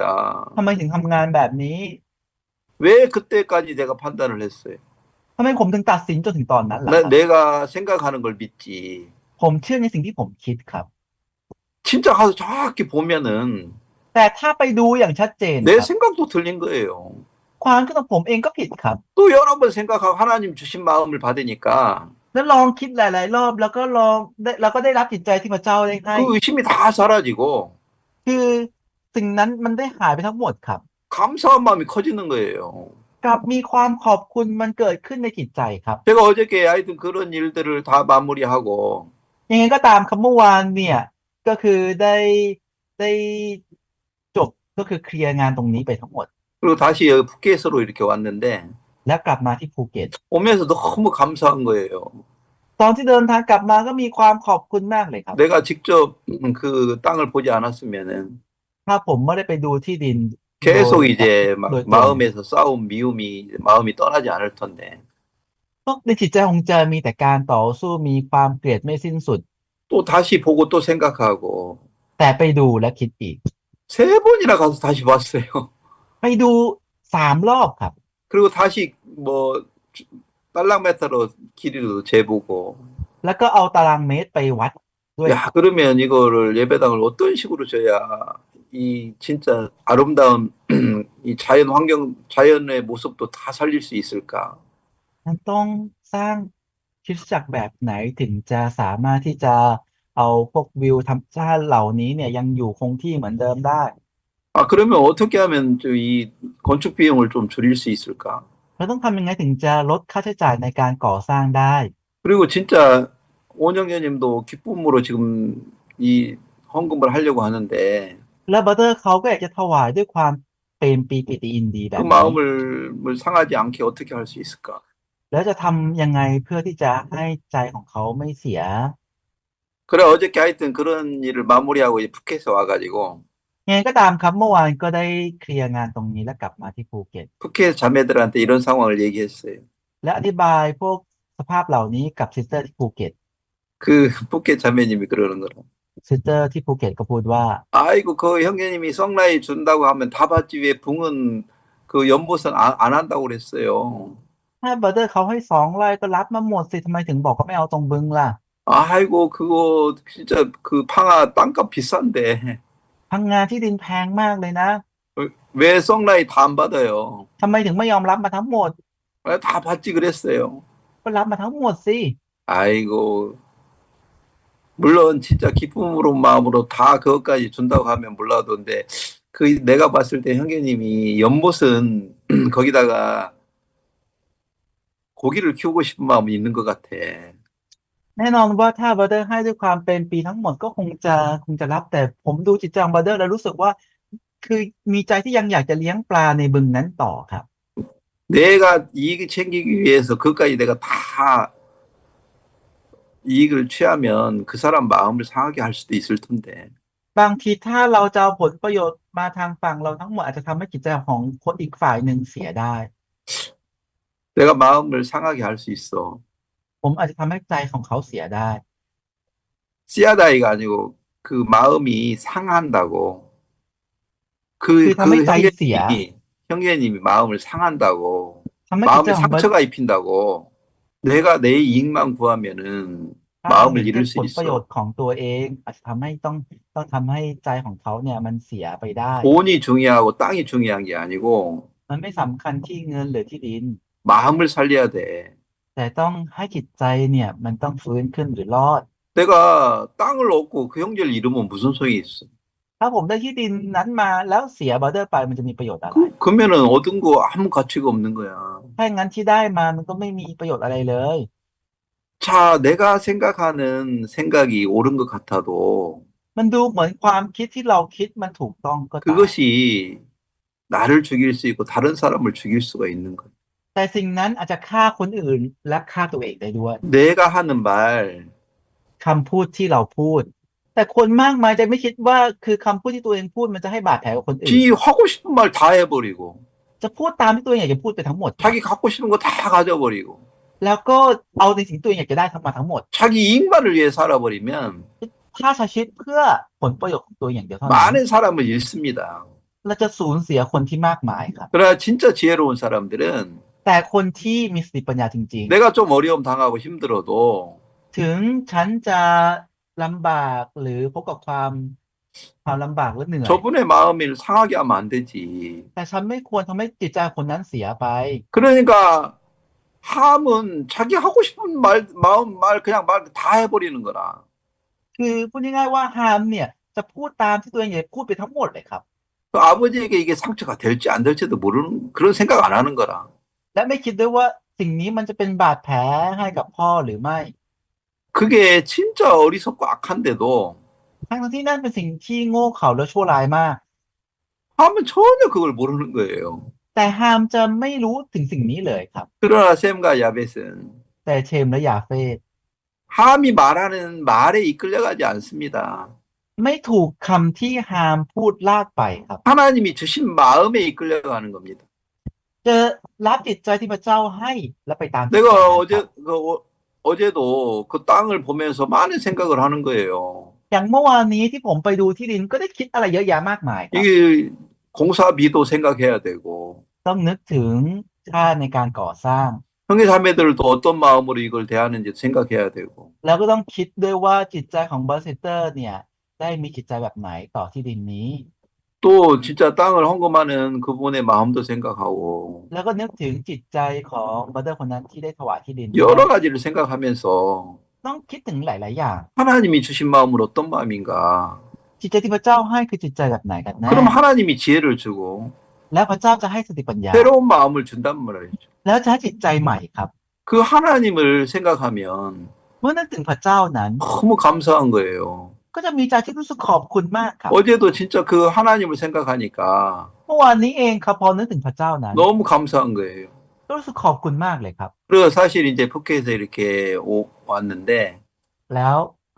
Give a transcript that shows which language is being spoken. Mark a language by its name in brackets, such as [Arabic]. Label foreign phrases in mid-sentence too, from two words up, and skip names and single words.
[Thai] ทำไมถึงทำงานแบบนี้ [Korean] 왜 그때까지 내가 판단을 했어요? [Thai] ทำไมผมถึงตัดสินจนถึงตอนนั้นล่ะครับ [Korean] 내가 생각하는 걸 믿지. [Thai] ผมเชื่อในสิ่งที่ผมคิดครับ [Korean] 진짜 가서 정확히 보면은 [Thai] แต่ถ้าไปดูอย่างชัดเจน [Korean] 내 [Thai] ครับ [Korean] 생각도 틀린 거예요. [Thai] ความคิดของผมเองก็ผิดครับ [Korean] 또 여러 번 생각하고 하나님 주신 마음을 받으니까 [Thai] แล้วลองคิดหลายๆรอบแล้วก็ได้รับจิตใจที่พระเจ้าได้ให้ [Korean] 그 의심이 다 사라지고 [Thai] คือสิ่งนั้นมันได้หายไปทั้งหมดครับ [Korean] 감사한 마음이 커지는 거예요. [Thai] กลับมีความขอบคุณมันเกิดขึ้นในจิตใจครับ [Korean] 제가 어저께 하여튼 그런 일들을 다 마무리하고 [Thai] ยังไงก็ตามครับเมื่อวานเนี่ยก็คือได้จบก็คือเคลียร์งานตรงนี้ไปทั้งหมด [Korean] 그리고 다시 여기 푸켓으로 이렇게 왔는데 [Thai] และกลับมาที่ภูเก็ต [Korean] 오면서 너무 감사한 거예요. [Thai] ตอนที่เดินทางกลับมาก็มีความขอบคุณมากเลยครับ [Korean] 내가 직접 그 땅을 보지 않았으면은 [Thai] ถ้าผมไม่ได้ไปดูที่ดิน [Korean] 계속 이제 막 [Thai] โดยตรง [Korean] 마음에서 싸움, 미움이 마음이 떠나지 않을 텐데 [Thai] ก็ในจิตใจของจะมีแต่การต่อสู้มีความเกลียดไม่สิ้นสุด [Korean] 또 다시 보고 또 생각하고 [Thai] แต่ไปดูและคิดอีก [Korean] 세 번이나 가서 다시 봤어요. [Thai] ไปดู3 รอบครับ [Korean] 그리고 다시 뭐 딸랑메타로 길이도 재보고 [Thai] แล้วก็เอาตารางเมตรไปวัดด้วย [Korean] 야 그러면 이거를 예배당을 어떤 식으로 져야 이 진짜 아름다운 이 자연의 모습도 다 살릴 수 있을까? [Thai] มันต้องสร้างคริสตจักรแบบไหนถึงจะสามารถที่จะเอาพวกวิวธรรมชาติเหล่านี้เนี่ยยังอยู่คงที่เหมือนเดิมได้ [Korean] 그러면 어떻게 하면 이 건축 비용을 좀 줄일 수 있을까? [Thai] เราต้องทำยังไงถึงจะลดค่าใช้จ่ายในการก่อสร้างได้ [Korean] 그리고 진짜 원영녀님도 기쁨으로 지금 이 헌금을 하려고 하는데 [Thai] และบัตเตอร์เขาก็อยากจะถวายด้วยความเป็นปีติยินดีแบ [Korean] 그 [Thai] บนี้ [Korean] 마음을 상하지 않게 어떻게 할 수 있을까? [Thai] แล้วจะทำยังไงเพื่อที่จะให้ใจของเขาไม่เสีย [Korean] 그래 어저께 하여튼 그런 일을 마무리하고 이제 푸켓에 와가지고 [Thai] ยังไงก็ตามครับเมื่อวานก็ได้เคลียร์งานตรงนี้แล้วกลับมาที่ภูเก็ต [Korean] 푸켓 자매들한테 이런 상황을 얘기했어요. [Thai] และอธิบายพวกสภาพเหล่านี้กับซิสเตอร์ที่ภูเก็ต [Korean] 그 푸켓 자매님이 그러는 거라. [Thai] ซิสเตอร์ที่ภูเก็ตก็พูดว่า [Korean] 아이고, 그 형제님이 썩라이 준다고 하면 다 받지 왜 붕은 그 연보선 안 한다고 그랬어요. [Thai] ถ้าบราเดอร์เขาให้2 ไร่ก็รับมาหมดสิทำไมถึงบอกว่าไม่เอาตรงบึงล่ะ [Korean] 아이고, 그거 진짜 그 팡아 땅값 비싼데. [Thai] พังงาที่ดินแพงมากเลยนะ [Korean] 왜 썩라이 다 안 받아요? [Thai] ทำไมถึงไม่ยอมรับมาทั้งหมด [Korean] 다 받지 그랬어요. [Thai] ก็รับมาทั้งหมดสิ [Korean] 아이고, 물론 진짜 기쁨으로 마음으로 다 그것까지 준다고 하면 몰라도 근데 그 내가 봤을 때 형제님이 연못은 거기다가 고기를 키우고 싶은 마음이 있는 것 같아. [Thai] แน่นอนว่าถ้าบราเดอร์ให้ด้วยความเป็นปีทั้งหมดก็คงจะรับแต่ผมดูจิตใจของบราเดอร์แล้วรู้สึกว่าคือมีใจที่ยังอยากจะเลี้ยงปลาในบึงนั้นต่อครับ [Korean] 내가 이익을 챙기기 위해서 그것까지 내가 다 이익을 취하면 그 사람 마음을 상하게 할 수도 있을 텐데. [Thai] บางทีถ้าเราจะเอาผลประโยชน์มาทางฝั่งเราทั้งหมดอาจจะทำให้จิตใจของคนอีกฝ่ายหนึ่งเสียได้ [Korean] 내가 마음을 상하게 할 수 있어. [Thai] ผมอาจจะทำให้ใจของเขาเสียได้ [Korean] 씨아다이가 아니고 그 마음이 상한다고. [Thai] คือทำให้ [Korean] 그 [Thai] ใจเสีย [Korean] 형제님이 마음을 상한다고. [Thai] ทำให้จิตใจ [Korean] 마음에 [Thai] ของบรา [Korean] 상처가 입힌다고. 내가 내 이익만 구하면은 [Thai] ถ้าเรา [Korean] 마음을 [Thai] เห็นแค่ [Korean] 잃을 수 [Thai] ผลประโยช [Korean] 있어. [Thai] น์ของตัวเองอาจจะทำให้ต้องทำให้ใจของเขาเนี่ยมันเสียไปได้ [Korean] 돈이 중요하고 땅이 중요한 게 아니고 [Thai] มันไม่สำคัญที่เงินหรือที่ดิน [Korean] 마음을 살려야 돼. [Thai] แต่ต้องให้จิตใจเนี่ยมันต้องฟื้นขึ้นหรือรอด [Korean] 내가 땅을 얻고 그 형제를 잃으면 무슨 소용이 있어? [Thai] ถ้าผมได้ที่ดินนั้นมาแล้วเสียบราเดอร์ไปมันจะมีประโยชน์อะไร [Korean] 그러면은 얻은 거 아무 가치가 없는 거야. [Thai] ถ้าอย่างนั้นที่ได้มามันก็ไม่มีประโยชน์อะไรเลย [Korean] 자, 내가 생각하는 생각이 옳은 것 같아도 [Thai] มันดูเหมือนความคิดที่เราคิดมันถูกต้องก็ตาม [Korean] 그것이 나를 죽일 수 있고 다른 사람을 죽일 수가 있는 거야. [Thai] แต่สิ่งนั้นอาจจะฆ่าคนอื่นและฆ่าตัวเองได้ด้วย [Korean] 내가 하는 말, [Thai] คำพูดที่เราพูด แต่คนมากมายจะไม่คิดว่าคือคำพูดที่ตัวเองพูดมันจะให้บาดแผลกับคนอื่น [Korean] 지 하고 싶은 말 다 해버리고 [Thai] จะพูดตามที่ตัวเองอยากจะพูดไปทั้งหมด [Korean] 자기 갖고 싶은 거 다 가져버리고 [Thai] แล้วก็เอาในสิ่งที่ตัวเองอยากจะได้ทั้งมาทั้งหมด [Korean] 자기 이익만을 위해 살아버리면 [Thai] ถ้าใช้ชีวิตเพื่อผลประโยชน์ของตัวเองอย่างเดียวเท่านั้น [Korean] 많은 사람을 잃습니다. [Thai] เราจะสูญเสียคนที่มากมายครับ [Korean] 그러나 진짜 지혜로운 사람들은 [Thai] แต่คนที่มีสติปัญญาจริง [Korean] 내가 좀 어려움 당하고 힘들어도 [Thai] ๆ ถึงฉันจะลำบากหรือพบกับความลำบากและเหนื่อย [Korean] 저분의 마음을 상하게 하면 안 되지. [Thai] แต่ฉันไม่ควรทำให้จิตใจคนนั้นเสียไป [Korean] 그러니까 함은 자기 하고 싶은 마음 말 그냥 말 다 해버리는 거라. [Thai] คือพูดง่ายๆว่าฮามเนี่ยจะพูดตามที่ตัวเองอยากพูดไปทั้งหมดเลยครับ [Korean] 그 아버지에게 이게 상처가 될지 안 될지도 모르는 그런 생각 안 하는 거라. [Thai] และไม่คิดด้วยว่าสิ่งนี้มันจะเป็นบาดแผลให้กับพ่อหรือไม่ [Korean] 그게 진짜 어리석고 악한데도 [Thai] ทั้งที่นั่นเป็นสิ่งที่โง่เขลาและชั่วร้ายมาก [Korean] 함은 전혀 그걸 모르는 거예요. [Thai] แต่ฮามจะไม่รู้ถึงสิ่งนี้เลยครับ [Korean] 그러나 셈과 야벳은 [Thai] แต่เชมและยาเฟต [Korean] 함이 말하는 말에 이끌려가지 않습니다. [Thai] ไม่ถูกคำที่ฮามพูดลากไปครับ [Korean] 하나님이 주신 마음에 이끌려가는 겁니다. [Thai] จะรับจิตใจที่พระเจ้าให้และไปตามที่ [Korean] 내가 [Thai] ใจนั้นครับ [Korean] 어제도 그 땅을 보면서 많은 생각을 하는 거예요. [Thai] อย่างเมื่อวานนี้ที่ผมไปดูที่ดินก็ได้คิดอะไรเยอะแยะมากมายครับ [Korean] 이게 공사비도 생각해야 되고 [Thai] ต้องนึกถึงค่าในการก่อสร้าง [Korean] 형제 자매들도 어떤 마음으로 이걸 대하는지 생각해야 되고 [Thai] แล้วก็ต้องคิดด้วยว่าจิตใจของบาสิเตอร์เนี่ยได้มีจิตใจแบบไหนต่อที่ดินนี้ [Korean] 또 진짜 땅을 헌금하는 그분의 마음도 생각하고 [Thai] แล้วก็นึกถึงจิตใจของบราเดอร์คนนั้นที่ได้ถวายที่ดิน [Korean] 여러 가지를 생각하면서 [Thai] ต้องคิดถึงหลาย ๆ อย่าง [Korean] 하나님이 주신 마음은 어떤 마음인가? [Thai] จิตใจที่พระเจ้าให้คือจิตใจแบบไหนกันแน่ [Korean] 그럼 하나님이 지혜를 주고 [Thai] แล้วพระเจ้าจะให้สติปัญญา [Korean] 새로운 마음을 준단 말이죠. [Thai] แล้วจะให้จิตใจใหม่ครับ [Korean] 그 하나님을 생각하면 [Thai] เมื่อนึกถึงพระเจ้านั้น [Korean] 너무 감사한 거예요. [Thai] ก็จะมีใจที่รู้สึกขอบคุณมากครับ [Korean] 어제도 진짜 그 하나님을 생각하니까 [Thai] เมื่อวานนี้เองครับพอนึกถึงพระเจ้านั้น [Korean] 너무 감사한 거예요. [Thai] ก็รู้สึกขอบคุณมากเลยครับ [Korean] 그리고 사실 이제 푸켓에서 이렇게 왔는데